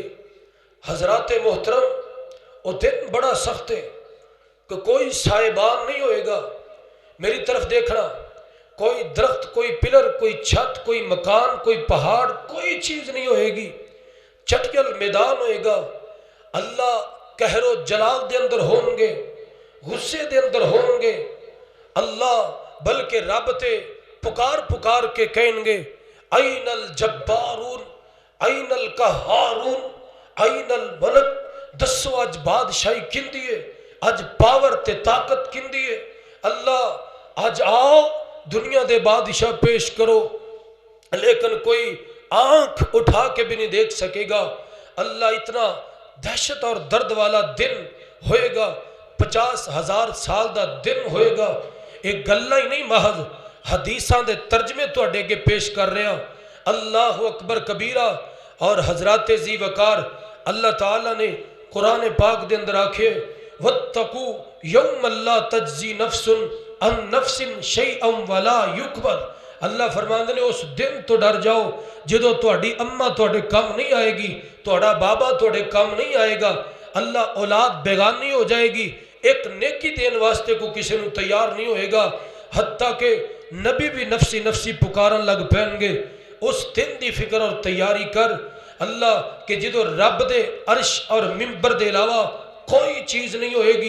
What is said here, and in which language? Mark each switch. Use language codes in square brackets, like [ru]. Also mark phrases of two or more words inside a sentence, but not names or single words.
[ur] حضرات محترم، وہ دن بڑا سخت ہے کہ کوئی سائبان نہیں ہوئے گا، میری طرف دیکھنا، کوئی درخت، کوئی پلر، کوئی چھت، کوئی مکان، کوئی پہاڑ، کوئی چیز نہیں ہوئے گی، چٹیل میدان ہوئے گا۔ [pa] اللہ قہر و جلال دے اندر ہوں گے، غصے دے اندر ہوں گے، اللہ بلکہ رب تے پکار پکار کے کہیں گے [ar] این الجبارون این القہارون این الملک، [pa] دسو اج بادشاہی کن دیئے، اج پاور تے طاقت کن دیئے، اللہ اج آؤ دنیا دے بادشاہ پیش کرو، لیکن کوئی آنکھ اٹھا کے بھی نہیں دیکھ سکے گا۔ اللہ اتنا دہشت اور درد والا دن ہوئے گا، 50,000 سال دا دن ہوئے گا۔ ایک گلہ ہی نہیں، محض حدیثاں دے ترجمے تو اڈے کے پیش کر رہے ہیں۔ [ar] اللہ اکبر کبیرہ۔ [pa] اور حضرات ذی وقار، اللہ تعالیٰ نے قرآن پاک دے اندر آکھے [ar] وَاتَّقُوا يَوْمَ لَا تَجْزِي نَفْسٌ عَن نَفْسٍ شَيْئًا وَلَا يُقْبَلُ، [pa] اللہ فرماندے نے اس دن تو ڈر جاؤ جدو تہاڈی اماں تہاڈے کم نہیں آئے گی، تہاڈا بابا تہاڈے کم نہیں آئے گا، اللہ اولاد بیگانی ہو جائے گی، ایک نیکی دین واسطے کو کسی نے تیار نہیں ہوئے گا، حتیٰ کہ نبی بھی نفسی نفسی پکارن لگ پہن گے۔ اس دن دی فکر اور تیاری کر اللہ کہ جدو رب دے عرش اور منبر دے علاوہ کوئی چیز نہیں ہوئے گی۔